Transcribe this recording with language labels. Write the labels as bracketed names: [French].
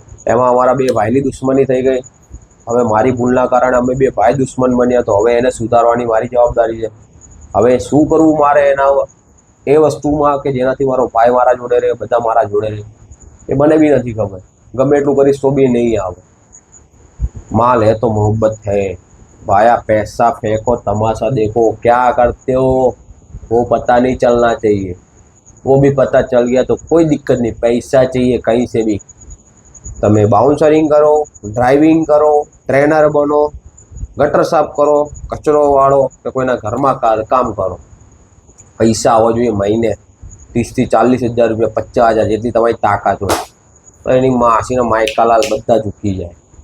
[Gujarati] એમાં અમારા 2 ભાઈની દુશ્મની થઈ ગઈ. હવે મારી ભૂલના કારણે અમે 2 ભાઈ દુશ્મન બન્યા. તો હવે એને સુધારવાની મારી જવાબદારી છે. હવે શું કરવું મારે એના એ વસ્તુમાં કે જેનાથી મારો ભાઈ મારા જોડે રહે, બધા મારા જોડે રહે, એ મને બી નથી ખબર. ગમે એટલું કરીશ તો બી નહીં આવે. [Hindi] माल है तो मोहब्बत है भाया, पैसा फेंको तमाशा देखो, क्या करते हो वो पता नहीं चलना चाहिए, वो भी पता चल गया तो कोई दिक्कत नहीं, पैसा चाहिए कहीं से भी. [Gujarati] તમે બાઉન્સરિંગ કરો, ડ્રાઇવિંગ કરો, ટ્રેનર બનો, ગટર સાફ કરો, કચરો વાળો કે કોઈના ઘરમાં કામ કરો, પૈસા આવવા જોઈએ મહિને 30 થી 40 હજાર રૂપિયા, 50,000 જેટલી તમારી તાકાત હોય તો એની માસીના માયકાલાલ બધા ઝૂકી જાય.